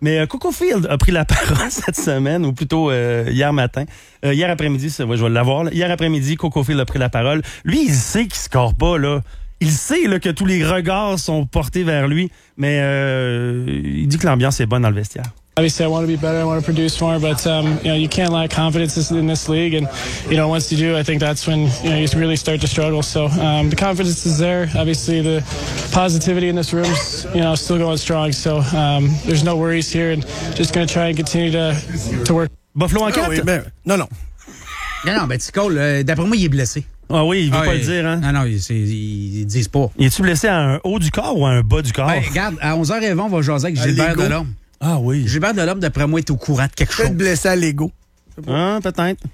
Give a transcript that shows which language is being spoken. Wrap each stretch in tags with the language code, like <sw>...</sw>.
<fr>Mais Coco Field a pris la parole cette semaine, ou plutôt hier matin. Hier après-midi, je vais l'avoir. Là. Hier après-midi, Coco Field a pris la parole. Lui, il sait qu'il score pas, là. Il sait là, que tous les regards sont portés vers lui, mais il dit que l'ambiance est bonne dans le vestiaire.</fr> <en>Obviously, I want to be better. I want to produce more, but you can't lack confidence in this league. And once you do, I think that's when you really start to struggle. So the confidence is there. Obviously, the positivity in this room is still going strong. So there's no worries here, and just going to try and continue to work.</en> <fr>Buffalo en quatre? Oui, mais... Non, non. Non, non. Ben, tu Cole, d'après moi, il est blessé. Ah oui, il veut pas le dire, hein? Non, ils disent pas. Il est-tu blessé à un haut du corps ou à un bas du corps? Ben, regarde, à 11h20, on va jaser avec Gilbert Delorme. Ah oui. Gilbert Delorme, d'après moi, est au courant de quelque peut-être chose. Peut-être blessé à l'ego. Hein, peut-être.</fr>